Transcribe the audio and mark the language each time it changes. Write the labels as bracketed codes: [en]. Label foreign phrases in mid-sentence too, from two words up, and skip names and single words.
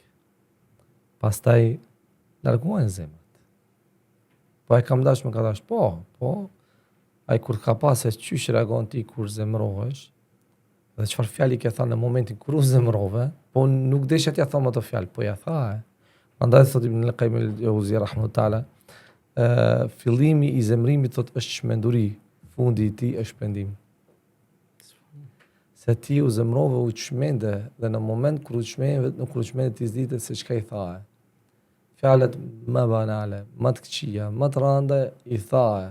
[sq] Pastaj largohen zemrat. Po ai kam dash më ka dash, po. Ai kur ka pasë çysh reagon ti kur zemrohesh, dhe çfarë fjali ke thënë në momentin kur u zemrove, po nuk desha t'ja them ato fjalë, po ja tha. Prandaj thot Ibn al-Qayyim al-Jawzi [ar] رحمه الله تعالى, [sq] fillimi i zemrimit thot është çmenduri, fundi i tij është pendim. Se ti u zemrove u çmende dhe në moment kur u çmende ti s'ditë se çka i tha. Fjalët më banale, më të këqija, më të rënda i tha.